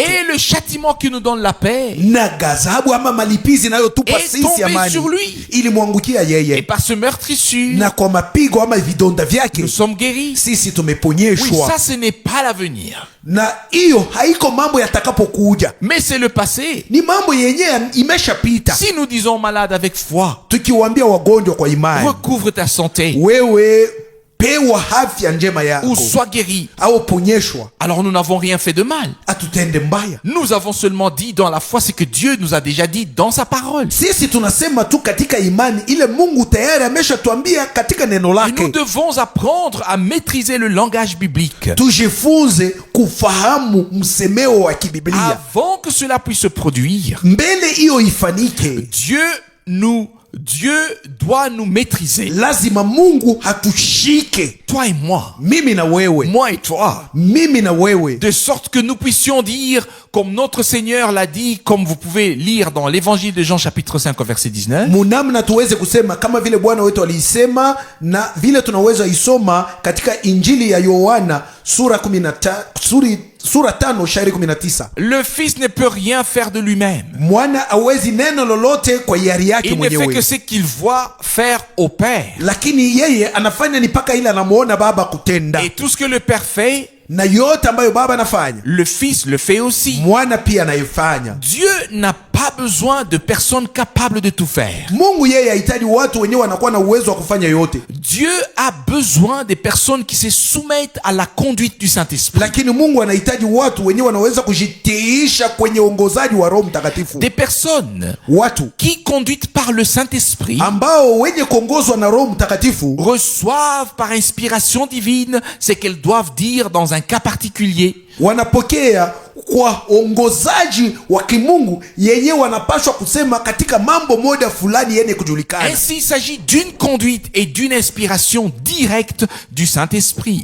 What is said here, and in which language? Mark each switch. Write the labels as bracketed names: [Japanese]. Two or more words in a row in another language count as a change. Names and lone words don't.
[French] et le châtiment qui nous donne la paix [Swahili] na ghadhabu ama malipizi inayotupa [French] est [Swahili] sisi [French] tombé [Swahili] amani [French] sur lui. [Swahili] ilimwangukia [French] Et [Swahili] yeye, [French] par ce meurtrissure, [Swahili] na kwa mapigo ama vidonda vyake [French] nous sommes guéris. [Swahili] sisi [French] Oui, [Swahili] tumeponyeshwa. [French] ça ce n'est pas l'avenir, [Swahili] Na hiyo haiko mambo yatakapokuja, [French] mais c'est le passé. [Swahili] ni mambo yenyewe imeshapita. [French] Si nous disons aux malades avec foi, [Swahili] Tukiwaambia wagonjwa kwa imani, [French] recouvre ta santé [Swahili] wewe pewa afya njema [French] ou [Swahili] yako [French] sois guéri, [Swahili] au ponyeshwa, [French] alors nous n'avons rien fait de mal. [Swahili] atutende mbaya. [French] Nous avons seulement dit dans la foi ce que Dieu nous a déjà dit dans sa parole. [Swahili] Sisi tunasema tu katika imani ile Mungu tayari ameshatuambia katika neno [French] Et nous [Swahili] lake. [French] devons apprendre à maîtriser le langage biblique [Swahili] Tujifunze kufahamu msemeo wa kibiblia [French] avant que cela puisse se produire. [Swahili] mbele hiyo ifanike. [French] Dieu doit nous maîtriser. [Swahili] Lazima Mungu hatushike, [French] Toi et moi. [Swahili] mimi na wewe, [French] Moi et toi. [Swahili] mimi na wewe, [French] De sorte que nous puissions dire, comme notre Seigneur l'a dit, comme vous pouvez lire dans l'évangile de Jean chapitre 5 au verset 19. [Swahili] munamna tuweze kusema kama vile Bwana wetu aliisema, na vile tunaweza isoma katika Injili ya Yohana sura 5 shairi 19. [French] Le Fils ne peut rien faire de lui-même. [Swahili] Mwana hawezi neno lolote kwa hiari yake [French] Il ne fait que [Swahili] mwenyewe, [French] ce qu'il voit faire au Père. [Swahili] lakini yeye anafanya ni mpaka ile anamuona Baba kutenda, [French] Et tout ce que le Père fait, [Swahili] na yote ambayo Baba anafanya [French] le Fils le fait aussi. [Swahili] Mwana pia anaifanya. [French] Dieu n'a pas besoin de personnes capables de tout faire. [Swahili] Mungu yeye hahitaji watu wenyewe wanakuwa na uwezo wa kufanya yote, [French] Dieu a besoin des personnes qui se soumettent à la conduite du Saint-Esprit. [Swahili] lakini Mungu anahitaji watu wenyewe wanaweza kujitiisha kwenye uongozaji wa Roho Mtakatifu, [French] Des personnes [Swahili] watu [French] qui, conduites par le Saint-Esprit, [Swahili] ambao wenye kuongozwa na Roho Mtakatifu [French] reçoivent par inspiration divine ce qu'elles doivent dire dans un cas particulier. [Swahili] wanapokea kwa ongozaji wa kimungu yenye wanapashwa kusema katika mambo moja fulani yenye kujulikana. [French] Ainsi, il s'agit d'une conduite et d'une inspiration directe du Saint-Esprit.